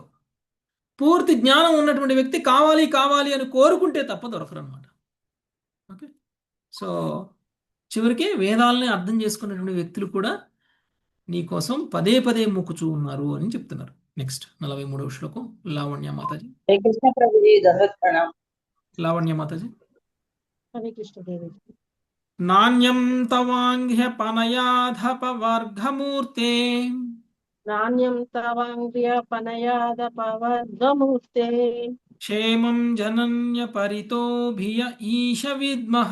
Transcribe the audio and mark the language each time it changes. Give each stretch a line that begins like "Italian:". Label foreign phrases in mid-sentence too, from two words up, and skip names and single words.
Telugu: పూర్తి జ్ఞానం ఉన్నటువంటి వ్యక్తి కావాలి కావాలి అని కోరుకుంటే తప్ప దొరకరు అనమాట.
English: okay, so
Telugu: చివరికి వేదాలని అర్థం చేసుకున్నటువంటి వ్యక్తులు కూడా నీ కోసం పదే పదే మొక్కుచూ ఉన్నారు అని చెప్తున్నారు. నెక్స్ట్ 43వ శ్లోకం. లావణ్య మాతాజీ.
Hindi: हरे कृष्ण प्रभु जी, दंडवत प्रणाम।
Telugu: లావణ్య మాతాజీ. హరే కృష్ణ దేవి.
Sanskrit: నాణ్యం తవాంఘ్యపనయాధపవర్గమూర్తే నాణ్యం తవాంగ్ర్యపనయాదపవర్గమూర్తే క్షేమం జనన్య పరితోభియ ఈశ విద్మః